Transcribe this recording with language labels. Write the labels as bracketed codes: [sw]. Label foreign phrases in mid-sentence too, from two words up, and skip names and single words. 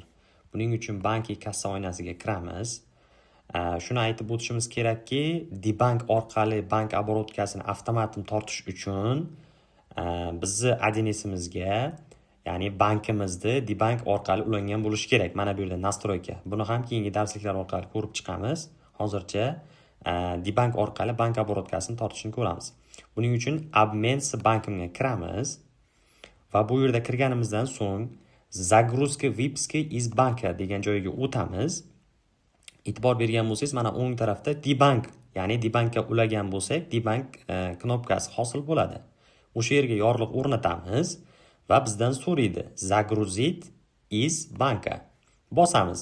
[uz] Buning uchun bank kassa oynasiga kiramiz. Shuni aytib o'tishimiz kerakki, Dibank orqali bank oborotkasini avtomatik tortish uchun bizni adresimizga, ya'ni bankimizni Dibank orqali ulangan bo'lishi kerak. Mana bu yerda nastroyka. Buni ham keyingi darsliklar orqali ko'rib chiqamiz. Hozircha Dibank orqali bank oborotkasini tortishni ko'ramiz. Buning uchun [ru] обмен с [uz] bankimga kiramiz va bu yerda kirganimizdan so'ng [ru] Загрузка выписки из банка [uz] degan joyga o'tamiz. E'tibor bergan bo'lsangiz, mana o'ng tarafda Dibank, ya'ni Dibankka ulagan bo'lsak, Dibank knopkasi hosil bo'ladi. O'sha yerga yorliq o'rnatamiz va bizdan so'raydi [ru] Загрузить из банка. [uz] Bosamiz.